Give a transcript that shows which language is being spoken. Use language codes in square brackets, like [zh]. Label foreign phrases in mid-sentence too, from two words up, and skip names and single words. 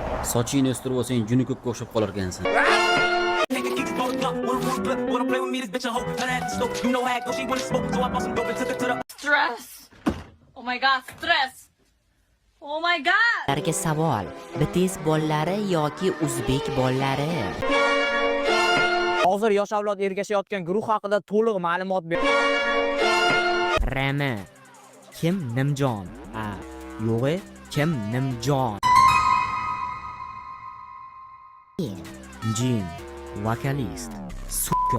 [uz] Sochingni o'stirib olsang, juni ko'kka o'xshab qolar ekansan. Stress. [en] Oh my god, stress. Oh my god. [uz] Ularga savol: BTS bollari yoki o'zbek bollari? Hozir yosh avlod ergashayotgan guruh haqida to'liq ma'lumot ber. RM. Kim Nimjon? Yo'g'i, Kim Nimjon. Jin, vokalist. Suka.